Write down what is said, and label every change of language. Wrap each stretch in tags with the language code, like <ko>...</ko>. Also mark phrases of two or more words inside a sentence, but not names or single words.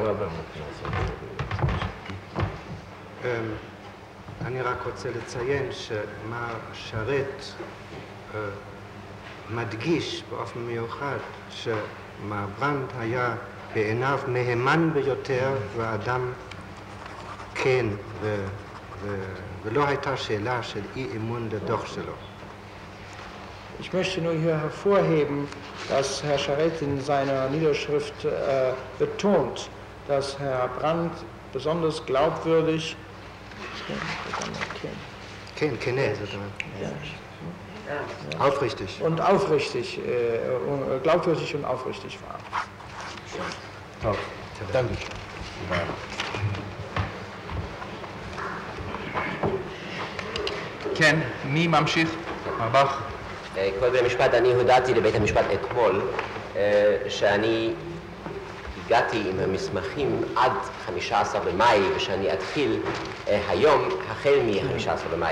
<he>אני רק רוצה לציין שמר שרת מדגיש באופן מיוחד שמר ברנד היה בעיניו מהימן ביותר ואדם כן, ולא הייתה שאלה של אי אמון לדוח שלו.</he> <de>Ich möchte nur hier hervorheben, dass Herr Charette in seiner Niederschrift betont, dass Herr Brandt besonders glaubwürdig aufrichtig und aufrichtig, glaubwürdig und aufrichtig war.</de> <he>טוב,</he> <de>danke.</de> <he>כן, מי ממשיך? מרבח? כבוד בית המשפט, אני הודעתי לבית המשפט אתמול שאני הגעתי עם המסמכים עד 15 במאי ושאני אתחיל היום החל מ-15 במאי.</he>